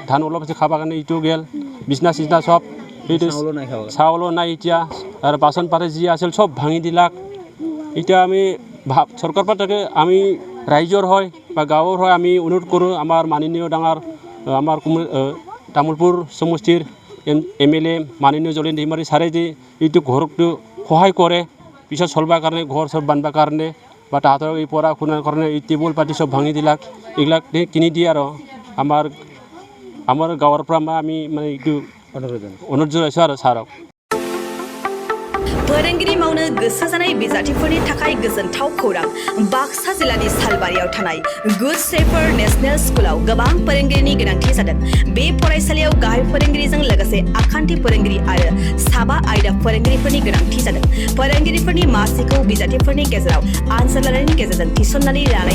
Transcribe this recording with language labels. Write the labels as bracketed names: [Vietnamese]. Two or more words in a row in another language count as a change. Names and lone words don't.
[Assamese] ধান অলপ আছে খাবৰ কাৰণে, এইটো গ'ল। বিচনা চিচনা চব, এইটো চাউলো নাই এতিয়া। আৰু বাচন পাতি যি আছিল চব ভাঙি দিলাক। এতিয়া আমি চৰকাৰৰ পৰা তাকে আমি ৰাইজৰ হয় বা গাঁৱৰ হয় আমি অনুৰোধ কৰোঁ, আমাৰ মাননীয় ডাঙৰ আমাৰ তামোলপুৰ সমষ্টিৰ MLA মাননীয় জলেন दैमारि सारे जे এইটো ঘৰকটো সহায় কৰে পিছত চলবার কাৰণে ঘৰ সব বানবার কাৰণে বা তাহাঁতৰ এই পঢ়া শুনাৰ কাৰণে এই টেবুল পাতি সব ভাঙি দিলাক এইবিলাক কিনি দিয়ে আৰু আমাৰ গাঁৱৰ পৰা আমি মানে এইটো অনুৰোধ জনাইছোঁ আৰু ছাৰক [Bodo] फोरोंगिरि मावनो गोसो जानाय बिजाथिफोरनि थाखाय गोजोनथाव खौरां बाक्सा जिल्लानि सालबारियाव थानाय गुड शेफार नेशनेल स्कुलाव गोबां फोरोंगिरिनि गोनांथि जादों बे फरायसालियाव गाहाय फोरोंगिरिजों लोगोसे आखान्थि फोरोंगिरि आरो साबा आयदा फोरोंगिरिफोरनि गोनांथि जादों फोरोंगिरिफोरनि मासिखौ बिजाथिफोरनि गेजेराव आनजाद लानायनि गेजेरजों थिसननानै लानाय